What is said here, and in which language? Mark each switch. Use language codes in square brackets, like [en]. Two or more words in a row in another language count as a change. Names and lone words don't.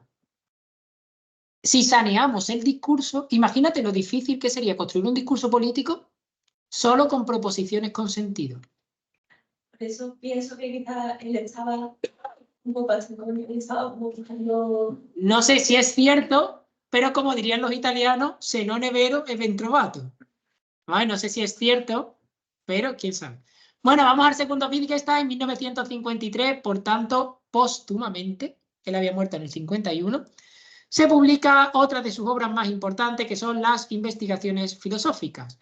[es] Si saneamos el discurso, imagínate lo difícil que sería construir un discurso político solo con proposiciones con sentido. Por eso pienso que quizá él estaba un poco buscando... No sé si es cierto, pero como dirían los italianos, [it] se non è vero e ben trovato. [es] ¿Vale? No sé si es cierto, pero quién sabe. Bueno, vamos al segundo Wittgenstein en 1953, por tanto, póstumamente, él había muerto en el 51, se publica otra de sus obras más importantes, que son las investigaciones filosóficas.